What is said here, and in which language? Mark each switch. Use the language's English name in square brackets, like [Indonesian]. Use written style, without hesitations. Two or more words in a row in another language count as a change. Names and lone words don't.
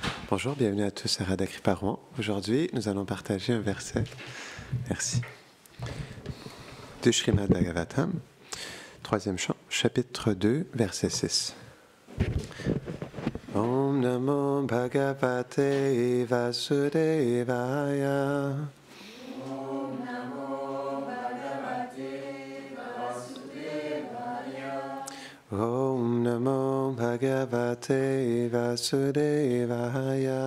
[French] Bonjour, bienvenue à tous à Radha Kripa. Aujourd'hui, nous allons partager un verset, merci, de Srimad Bhagavatam, troisième chant, chapitre 2, verset 6. [Sanskrit] ॐ नमो भगवते वासुदेवाय. ॐ नमो भगवते वासुदेवाय. ॐ नमो भगवते वासुदेवाय.